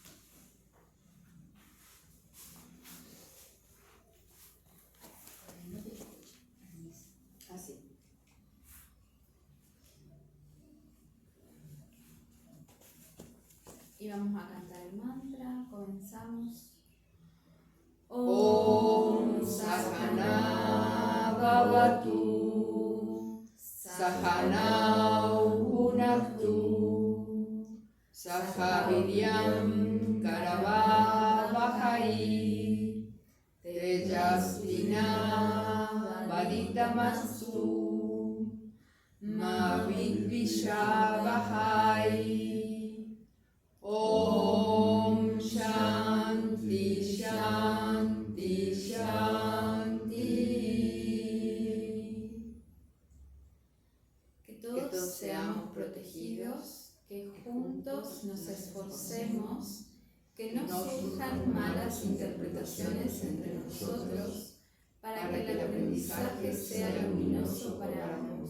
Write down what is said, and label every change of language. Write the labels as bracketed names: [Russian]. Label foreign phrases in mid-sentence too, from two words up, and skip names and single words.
[Spanish] Así. Y vamos a cantar el mantra, comenzamos. [Sanskrit] Om Sahana Bhavatu Sahanau Bhunaktu Sahaviryam Karavavahai Tejasvina Vaditamastu Ma Vidvishavahai. Om Shanti Shanti Shanti. [Spanish] Que todos seamos protegidos, que juntos nos esforcemos, que no surjan malas interpretaciones entre nosotros, para que el aprendizaje sea luminoso para ambos.